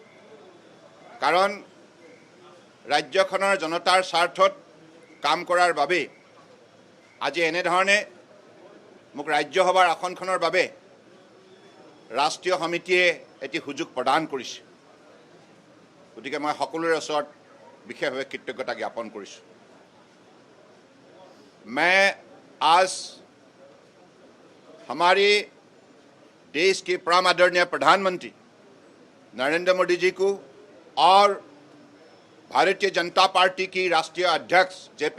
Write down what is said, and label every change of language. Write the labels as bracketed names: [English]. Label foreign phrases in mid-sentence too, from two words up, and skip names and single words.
[Assamese] কাৰণ ৰাজ্যখনৰ জনতাৰ স্বাৰ্থত কাম কৰাৰ বাবে আজি এনেধৰণে মোক ৰাজ্যসভাৰ আসনখনৰ বাবে ৰাষ্ট্ৰীয় সমিতিয়ে এটি সুযোগ প্ৰদান কৰিছে। গতিকে মই সকলোৰে ওচৰত বিশেষভাৱে কৃতজ্ঞতা জ্ঞাপন কৰিছোঁ। [Hindi] मैं आज हमारे देश के परम आदरणीय प्रधानमंत्री नरेंद्र मोदी जी को और भारतीय जनता पार्टी की राष्ट्रीय अध्यक्ष जे.पी.